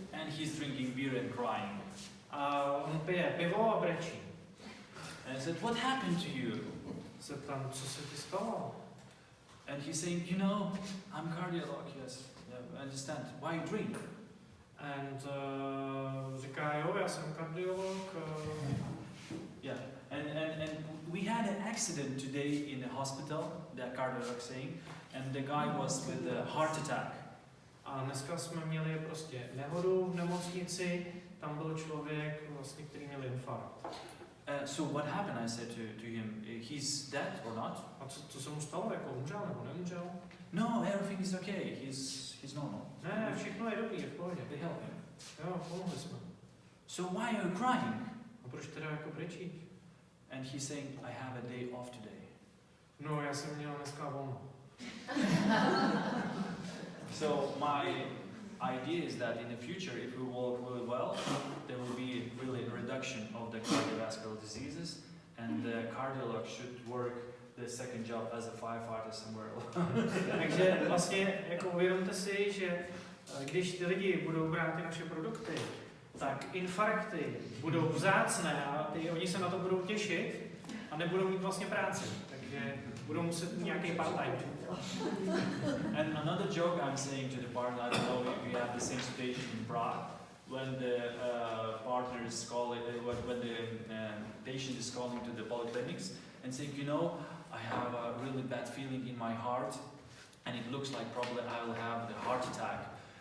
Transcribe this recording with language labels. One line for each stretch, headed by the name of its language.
English: And he's drinking beer and crying.
Czech: A on pije pivo a brečí.
English: And I said, what happened to you?
Czech: Zeptám, co se ti stalo?
English: And he's saying, you know, I'm cardiolog, yes. Yeah, I understand. Why you drink?
Czech: And říká, jo, já jsem kardiolog.
English: Yeah. And we had an accident today in the hospital, the cardiolog saying, and the guy was with a heart attack.
Czech: A dneska jsme měli prostě nehodu v nemocnici, tam byl člověk, vlastně, který měl infarkt.
English: So what happened? I said to him, he's dead or not?
Czech: A co se mu stalo? Jako umřel nebo neumřel?
English: No, everything is okay. He's normal.
Czech: Ne, všechno je dobrý, je v pohodě.
English: They help him.
Czech: Jo, pomohli jsme.
English: So why are you crying?
Czech: A proč teda jako brečíš?
English: And he's saying, I have a day off today.
Czech: No, já jsem měl dneska volno.
English: So my idea is that in the future, if we work really well, there will be really a reduction of the cardiovascular diseases, and the cardiolog should work the second job as a firefighter somewhere else.
Czech: Takže vlastně jako uvědomte si, že když ty lidi budou brát ty naše produkty, tak infarkty budou vzácné a oni se na to budou těšit a nebudou mít vlastně práci. Takže budou muset mít nějaký part-time.
English: And another joke I'm saying to the partner, I don't know if you have the same situation in Prague, when the partner is calling, when the patient is calling to the polyclinics and saying, you know, I have a really bad feeling in my heart, and it looks like probably I will have the heart attack.